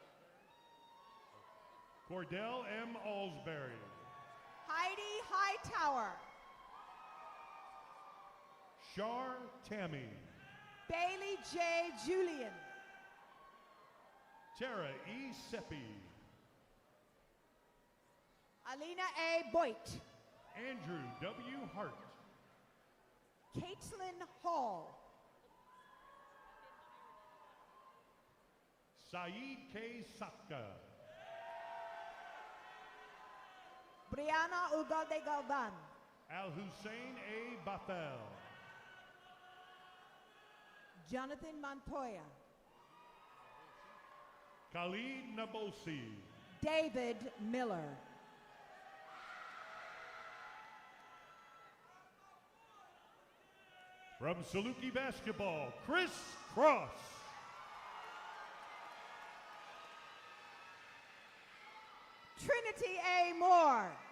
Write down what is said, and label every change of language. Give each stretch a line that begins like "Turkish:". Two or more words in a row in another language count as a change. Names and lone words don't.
English: Cordell M. Alsbury. Heidi Hightower. Shar Tammy. Bailey J. Julian. Tara E. Seppi. Alina A. Boyd. Andrew W. Hart. Caitlin Hall. Saeed K. Saka. Brianna Ugalde Galvan. Al Hussein A. Bafel. Jonathan Montoya. Khalid Nabosi. David Miller. From Saluki Basketball, Chris Cross. Trinity A. Moore.